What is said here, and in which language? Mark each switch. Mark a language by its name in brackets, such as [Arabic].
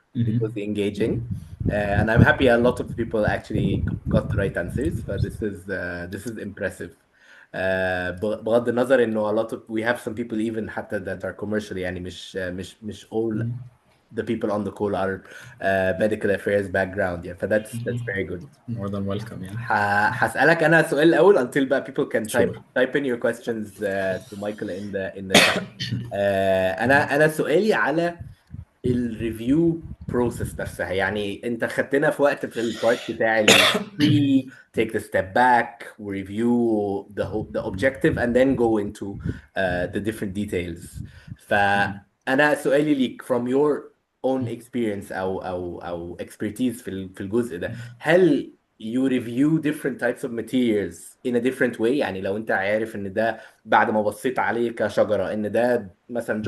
[English] It was engaging. And I'm happy a lot of people actually got the right answers. But this is impressive. [Arabic] بغض النظر انه [English] a lot of we have some people even حتى that are commercial [Arabic] يعني مش [English] all the people on the call are medical affairs background yeah. That's very good. More than welcome, yeah. [Arabic] هسألك أنا سؤال الأول until bقى people can [English] Sure. type in your questions to Michael in the chat. [Arabic] أنا سؤالي على الريفيو بروسيس نفسها. يعني انت خدتنا في وقت في البارت بتاع ال [English] pre take the step back review the objective and then go into the different details. [Arabic] فانا سؤالي ليك [English] from your own experience [Arabic] او expertise في الجزء ده، هل [English] you review different types of materials in a different way. [Arabic] يعني لو انت عارف ان ده بعد ما بصيت عليه كشجرة ان ده مثلا job